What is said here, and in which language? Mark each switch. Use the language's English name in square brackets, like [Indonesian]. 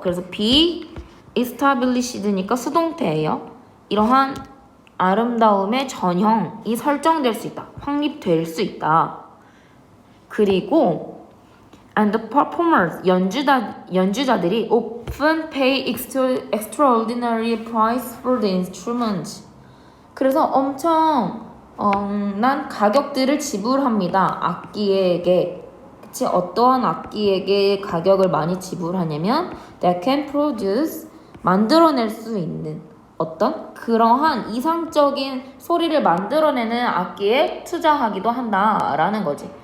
[Korean] 그래서 [English] be established [Korean] 니까 수동태예요. 이러한 아름다움의 전형이 설정될 수 있다. 확립될 수 있다. 그리고 [English] and the performers, [Korean] 연주자들이 [English] often pay extraordinary price for the instruments. [Korean] 그래서 엄청 난 가격들을 지불합니다. 악기에게. 그치? 어떠한 악기에게 가격을 많이 지불하냐면 [English] that can produce, [Korean] 만들어낼 수 있는 어떤 그러한 이상적인 소리를 만들어내는 악기에 투자하기도 한다라는 거지.